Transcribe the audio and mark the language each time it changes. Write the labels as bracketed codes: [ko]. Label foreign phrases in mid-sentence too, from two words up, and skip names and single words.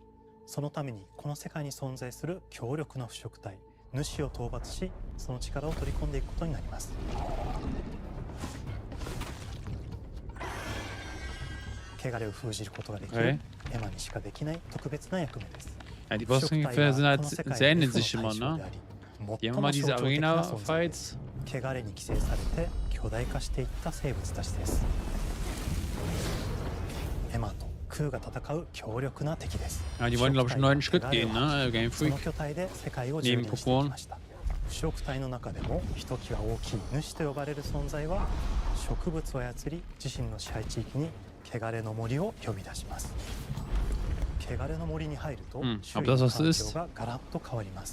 [ja] そのためにこの世界に存在する強力な腐植体主を討伐し、その力を取り込んでいくことになります。汚れを封じることができるエマにしかできない特別な役目です。 [de] Ja, die Bosskämpfe sind halt sehr ähneln sich immer, ne? Die haben immer diese Arena-Fights. [ja] 汚れに寄生されて巨大化していった生物たちです。エマと空が戦う強力な敵です。 [de] Ja, die wollen, glaube ich, einen neuen Schritt gehen, ne? Game [ja] その [de] Freak. [ja] 巨体で世界を蹂躙してきました。腐食体の中でもひときわ大きい主と呼ばれる存在は植物を操り自身の支配地域に汚れの森を呼び出します。汚れの森に入ると周囲の環境がガラッと変わります。